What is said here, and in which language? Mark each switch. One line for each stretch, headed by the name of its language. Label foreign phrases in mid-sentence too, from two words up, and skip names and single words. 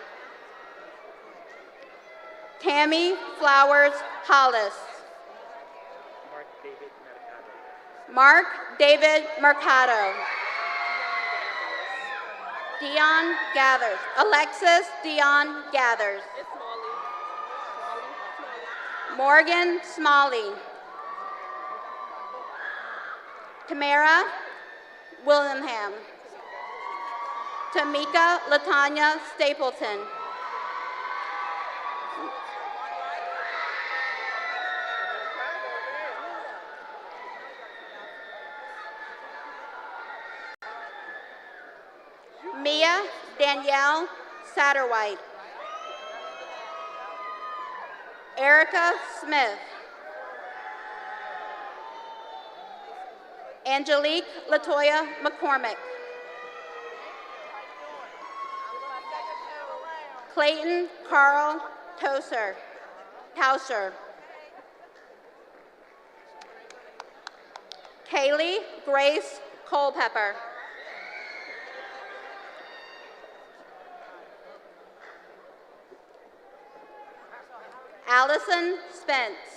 English: Tammy Flowers Hollis. Mark David Mercado. Dion Gathers. Alexis Dion Gathers. Morgan Smalley. Tamara Willingham. Tamika Latanya Stapleton. Mia Danielle Satterwhite. Erica Smith. Angelique Latoya McCormick. Clayton Carl Tauser. Kaylee Grace Culpepper. Allison Spence.